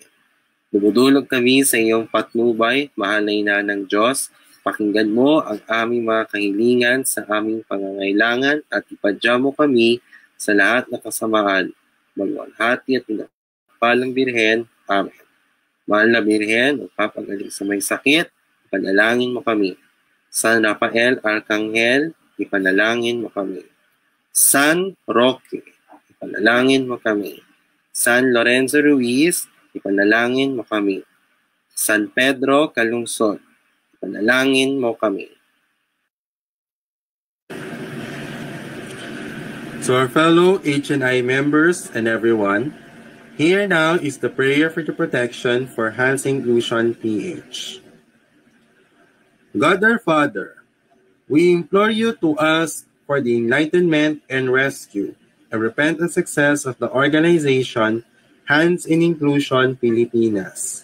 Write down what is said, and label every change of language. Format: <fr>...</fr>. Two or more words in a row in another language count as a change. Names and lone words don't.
<tl>Dumudulog kami sa iyong patnubay, mahal na ina ng Diyos. Pakinggan mo ang aming mga kahilingan sa aming pangangailangan at ipadya mo kami sa lahat ng kasamaan. Magwalhati at pinagpalang Birhen. Amen. Mahal na Birhen, magpapagaling sa may sakit, ipanalangin mo kami. San Rafael Arcangel, ipanalangin mo kami. San Roque, ipanalangin mo kami. San Lorenzo Ruiz, ipanalangin mo kami. San Pedro Calungsod, ipanalangin mo kami.</tl> <en>To our fellow HNI members and everyone, here now is the prayer for the protection for Hans Inclusion PH. God our Father, we implore you to ask for the enlightenment and rescue and repentant success of the organization Hands in Inclusion Pilipinas.</en>